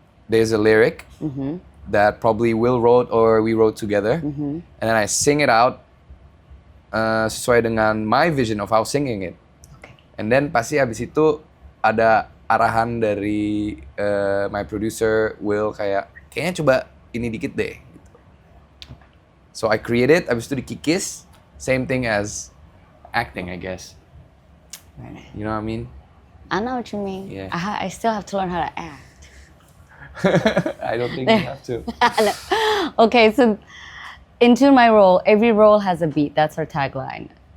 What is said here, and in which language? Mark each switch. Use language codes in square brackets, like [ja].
[en] there's a lyric that probably Will wrote or we wrote together, and then I sing it out [id] sesuai dengan [en] my vision of how singing it. Okay. And then [id] pasti abis itu ada arahan dari [en] my producer [id] Will kayaknya coba ini dikit deh. Gitu. [en] So I create it, [id] abis itu dikikis, [en] same thing as acting I guess. Very nice. You know what I mean? I know what you mean. Yeah. I still have to learn how to act. I don't think you have to. Okay, so into my role, every role has a beat. That's our tagline.